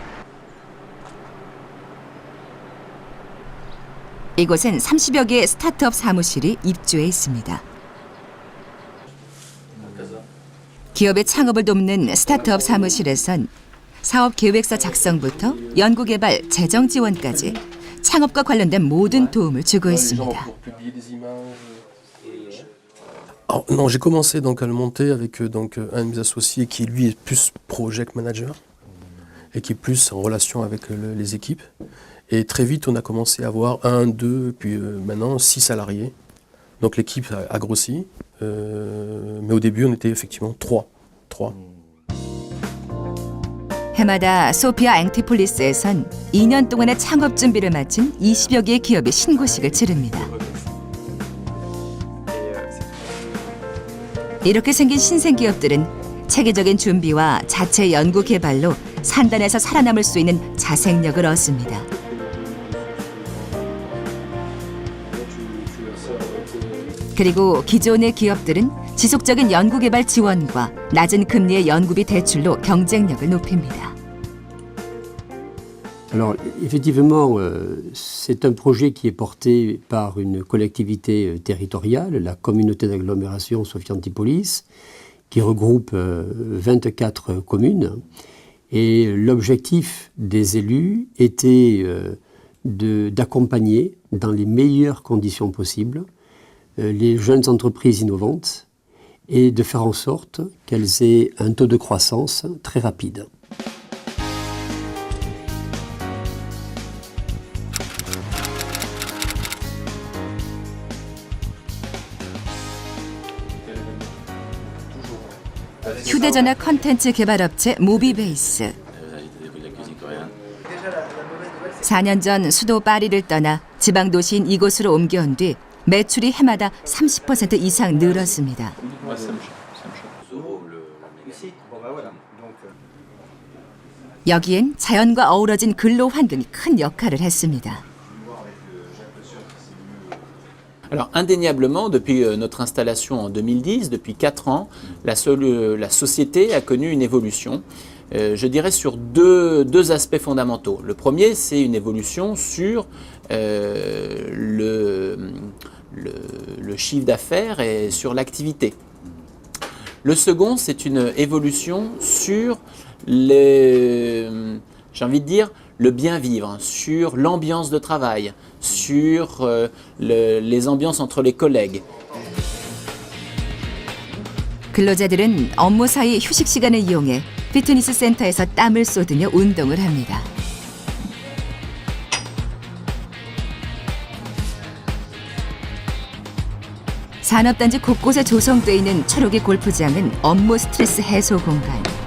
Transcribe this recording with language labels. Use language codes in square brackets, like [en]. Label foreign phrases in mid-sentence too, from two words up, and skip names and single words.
[ko] 이곳엔 30여 개의 스타트업 사무실이 입주해 있습니다. 기업의 창업을 돕는 스타트업 사무실에선 사업 계획서 작성부터 연구개발, 재정 지원까지 창업과 관련된 모든 도움을 주고 있습니다. [fr] Alors, non, j'ai commencé donc à le monter avec donc un de mes associés qui lui est plus [en] project manager [fr] et qui est plus en relation avec les équipes. Et très vite, on a commencé à avoir 1, 2, puis maintenant 6 salariés. Donc l'équipe a grossi, mais au début, on était effectivement 3. [ko] 해마다 소피아 앙티폴리스에선 2년 동안의 창업 준비를 마친 20여 개의 기업이 신고식을 치릅니다. 이렇게 생긴 신생 기업들은 체계적인 준비와 자체 연구 개발로 산단에서 살아남을 수 있는 자생력을 얻습니다. 그리고 기존의 기업들은 지속적인 연구개발 지원과 낮은 금리의 연구비 대출로 경쟁력을 높입니다. [fr] Alors effectivement, c'est un projet qui est porté par une collectivité territoriale, la communauté d'agglomération Sophia Antipolis, qui regroupe 24 communes. Et l'objectif des élus était d'accompagner dans les meilleures conditions possibles les jeunes entreprises innovantes et de faire en sorte qu'elles aient un taux de croissance très rapide. [ko] 휴대전화 컨텐츠 개발업체 모비베이스. 4년 전 수도 파리를 떠나 지방 도시인 이곳으로 옮겨온 뒤 매출이 해마다 30% 이상 늘었습니다. 여기엔 자연과 어우러진 근로 환경이 큰 역할을 했습니다. [fr] Alors indéniablement, depuis notre installation en 2010, depuis 4 ans, la société a connu une évolution, je dirais sur deux aspects fondamentaux. Le premier, c'est une évolution sur le chiffre d'affaires et sur l'activité. Le second, c'est une évolution sur j'ai envie de dire, le bien vivre, sur l'ambiance de travail, sur les ambiances entre les collègues. [ko] 근로자들은 업무 사이 휴식 시간을 이용해 피트니스 센터에서 땀을 쏟으며 운동을 합니다. 산업단지 곳곳에 조성돼 있는 초록의 골프장은 업무 스트레스 해소 공간.